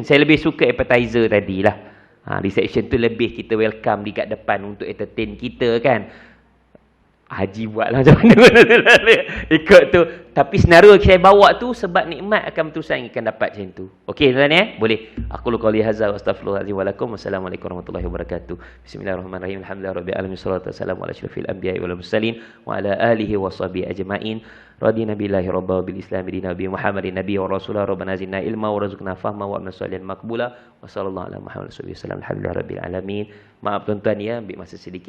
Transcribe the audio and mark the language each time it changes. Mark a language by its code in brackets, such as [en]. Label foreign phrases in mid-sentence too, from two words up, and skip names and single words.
[ms] Saya lebih suka appetizer tadi lah. Reception tu lebih kita welcome di kat depan untuk entertain kita kan. Haji buatlah macam mana. Ikut tu. Tapi senario saya bawa tu sebab nikmat akan berterusan akan dapat macam tu. Okey tuan-tuan ya? Boleh. [ar] أقول قولي هذا وأستغفر الله العظيم ولكم. والسلام عليكم ورحمة الله وبركاته. بسم الله الرحمن الرحيم. الحمد لله رب العالمين. والصلاة والسلام على أشرف الأنبياء والمرسلين وعلى آله وصحبه أجمعين. رضينا بالله ربا بالإسلام دينا نبي محمد نبيا ورسوله. ربنا زدنا علما وارزقنا فهما وعملا صالحا مقبولا. وصلى الله على محمد صلى الله عليه وسلم. الحمد لله رب العالمين. [ms] Maaf tuan-tuan ya, ambil masa sedikit.